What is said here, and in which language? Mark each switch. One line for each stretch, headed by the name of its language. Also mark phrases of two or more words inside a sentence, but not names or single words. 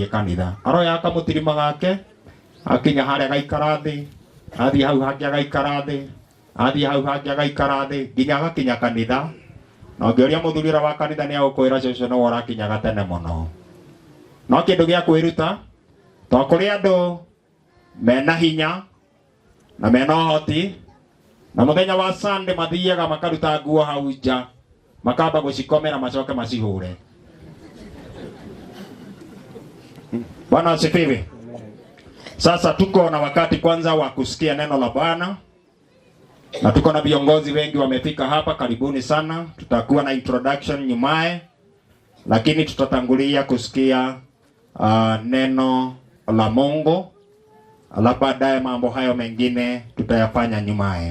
Kikuyu: kanitha aroya kamutirima gake akinya haria gaikara thi athie hau hangi agaikara thi athie hau hangi agaikara thi nginya agakinya kanitha na ngioria muthuri wa kanitha ni agukwira cece no warakinya gatene muno no kindu gia kwiruta to kuri andu mena hinya na mena hoti na muthenya wa Sunday mathiaga makaruta nguo hau nja makamba gucikomera macoke macihure.
Swahili: Bwana asifiwe. Sasa tuko na wakati kwanza wa kusikia neno la Bwana na tuko na viongozi wengi wamefika hapa, karibuni sana. Tutakuwa na introduction nyumae, lakini tutatangulia kusikia neno la Mungu, alafu baadaye mambo hayo mengine tutayafanya nyumae.